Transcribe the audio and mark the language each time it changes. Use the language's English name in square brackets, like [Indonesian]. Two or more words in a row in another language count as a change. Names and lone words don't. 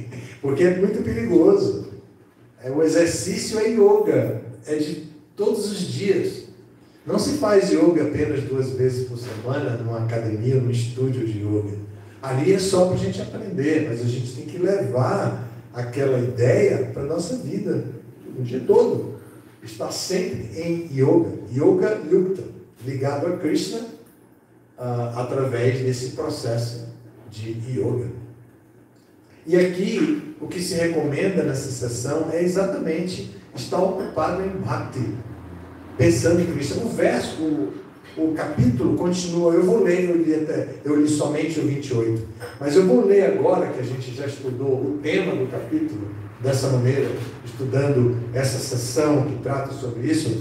[Portuguese] Porque é muito perigoso. O exercício é yoga, é de todos os dias. Não se faz yoga apenas 2 vezes por semana, numa academia, num estúdio de yoga. Ali é só para a gente aprender, mas a gente tem que levar aquela ideia para a nossa vida, o dia todo. Estar sempre em yoga, [Sanskrit] योग युक्त, [Portuguese] ligado a Krishna, através desse processo de yoga. E aqui, o que se recomenda nessa sessão é exatamente estar ocupado em bhakti, pensando em Krishna. O capítulo continua, eu vou ler, eu li somente o 28, mas eu vou ler agora, que a gente já estudou o tema do capítulo, dessa maneira, estudando essa sessão que trata sobre isso.